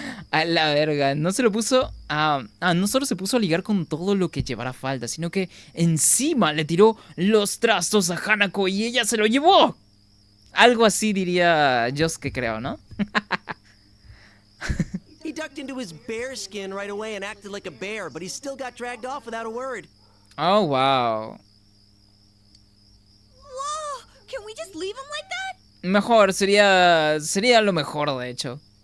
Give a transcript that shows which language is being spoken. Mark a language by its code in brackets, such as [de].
[es] A la verga, no se lo puso no solo se puso a ligar con todo lo que llevara falta, sino que encima le tiró los trastos a Hanako y ella se lo llevó. Algo así diría Yosuke, creo, ¿no? [en] He ducked into his bear skin right away and acted like a bear, but he still got dragged off without a word. Oh, wow. Whoa! Can we just leave him like that? [es] Mejor, sería lo mejor, de hecho.